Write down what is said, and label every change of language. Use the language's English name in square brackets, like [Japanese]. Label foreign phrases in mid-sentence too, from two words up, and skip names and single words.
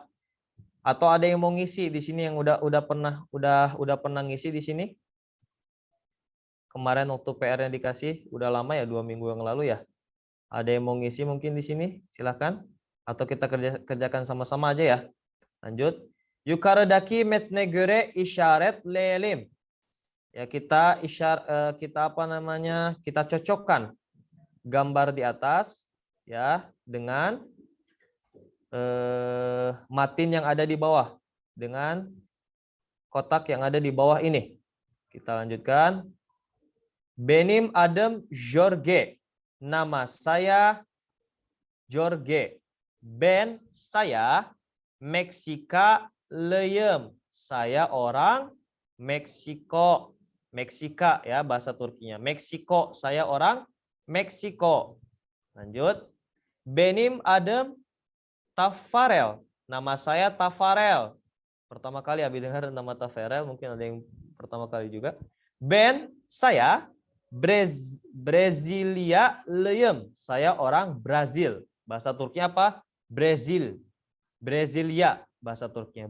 [Indonesian] Atau ada yang mau ngisi di sini yang udah pernah ngisi di sini? Kemarin waktu PR-nya dikasih udah lama ya, 2 minggu yang lalu ya. Ada yang mau ngisi mungkin di sini? Silahkan. Atau kita kerjakan sama-sama aja ya. Lanjut. [Turkish] Yukarıdaki metne göre işaret lelim. [Indonesian] Ya kita kita cocokkan gambar di atas ya dengan matin yang ada di bawah dengan kotak yang ada di bawah ini. Kita lanjutkan. [Turkish] Benim adım Jorge. [Indonesian] Nama saya Jorge. [Turkish] Ben saya Meksikalıyım. [Indonesian] Saya orang Meksiko. Meksika ya bahasa Turkinya. Meksiko, saya orang Meksiko. Lanjut. [Turkish] Benim adım Tafarel. [Indonesian] Nama saya Tafarel. Pertama kali Abi dengar nama Tafarel, mungkin ada yang pertama kali juga. [Turkish] Ben saya Brezilyalıyım. [Indonesian] Saya orang Brazil. Bahasa Turkinya apa? Brazil. Brasilia bahasa Turkinya.